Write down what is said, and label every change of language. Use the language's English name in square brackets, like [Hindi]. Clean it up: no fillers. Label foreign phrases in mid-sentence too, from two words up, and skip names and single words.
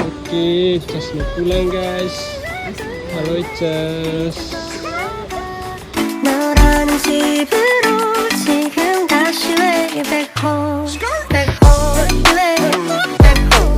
[Indonesian] Oke, sudah selesai pulang guys. Halo Icas. [Korean] 너라는 집으로 지금 다시 [English] way back home. Back home, way back home.